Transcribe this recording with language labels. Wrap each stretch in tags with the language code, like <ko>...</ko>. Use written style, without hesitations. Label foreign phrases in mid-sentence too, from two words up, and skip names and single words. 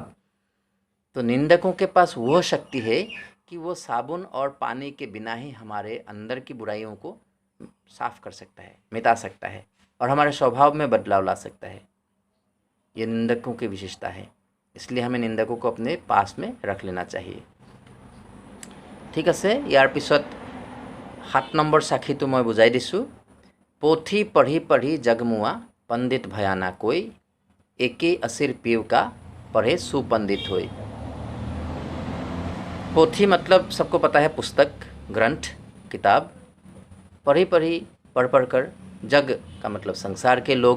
<hi>तो निंदकों के पास वो शक्ति है कि वो साबुन और पानी के बिना ही हमारे अंदर की बुराइयों को साफ कर सकता है, मिटा सकता है, और हमारे स्वभाव में बदलाव ला सकता है। ये निंदकों की विशेषता है, इसलिए हमें निंदकों को अपने पास में रख लेना चाहिए।</hi> <as>ठीक আছে। ইয়াৰ পিছত 7 নম্বৰ সাক্ষীটো মই বুজাই দিছোঁ।</as> <hi>पोथी पढ़ी पढ़ी जगमुआ पंडित भयाना कोई, एके असिर पीव का पढ़े सुपंडित होई। पोथी मतलब सबको पता है पुस्तक, ग्रंथ, किताब। पढ़ी पढ़ी, पढ़ कर, जग का मतलब संसार के लोग।</hi>